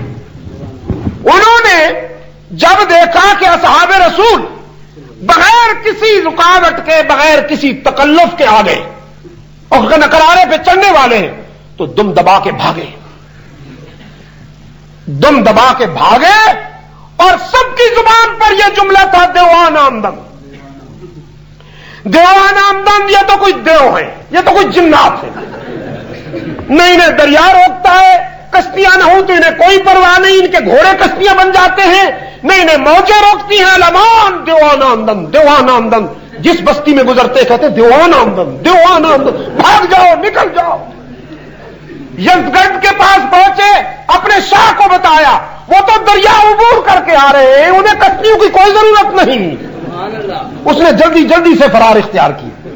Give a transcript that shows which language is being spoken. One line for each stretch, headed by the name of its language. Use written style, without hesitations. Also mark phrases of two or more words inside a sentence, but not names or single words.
Urdu: انہوں نے جب دیکھا کہ اصحاب رسول بغیر کسی رکاوٹ کے، بغیر کسی تکلف کے آ گئے اور کنارے پہ چڑھنے والے ہیں، تو دم دبا کے بھاگے، دم دبا کے بھاگے، اور سب کی زبان پر یہ جملہ تھا،
Persian: دیوان آمدن، دیوان آمدن۔
Urdu: یہ تو کوئی دیو ہے، یہ تو کوئی جنات ہے، نہیں انہیں دریا روکتا ہے، کشتیاں نہ ہوں تو انہیں کوئی پرواہ نہیں، ان کے گھوڑے کشتیاں بن جاتے ہیں، نہیں انہیں موجیں روکتی ہیں۔
Persian: لمان دیوان آمدن، دیوان آمدن،
Urdu: جس بستی میں گزرتے کہتے
Persian: دیوان آمدن، دیوان آمدن،
Urdu: بھاگ جاؤ، نکل جاؤ۔ یزدگڑھ کے پاس پہنچے، اپنے شاہ کو بتایا، وہ تو دریا عبور کر کے آ رہے ہیں، انہیں کشتیوں کی کوئی ضرورت نہیں۔ اس نے جلدی جلدی سے فرار اختیار کی۔